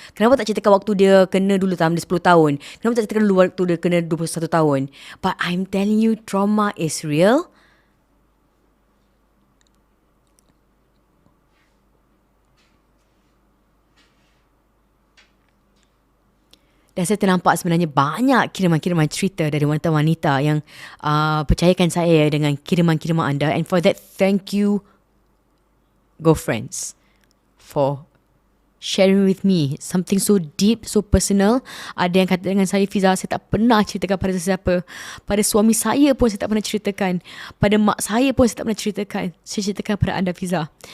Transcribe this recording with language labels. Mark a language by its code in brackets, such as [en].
[ms] Kenapa tak ceritakan waktu dia kena dulu tahun dia 10 tahun? Kenapa tak ceritakan dulu waktu dia kena 21 tahun? [en] But I'm telling you, trauma is real. [ms] Dan saya ternampak sebenarnya banyak kiriman-kiriman cerita dari wanita-wanita yang percayakan saya dengan kiriman-kiriman anda. [en] And for that, thank you, girlfriends, for sharing with me something so deep, so personal. [ms] Ada yang kata dengan saya, Fiza, saya tak pernah ceritakan pada sesiapa. Pada suami saya pun saya tak pernah ceritakan. Pada mak saya pun saya tak pernah ceritakan. Saya ceritakan pada anda, Fiza.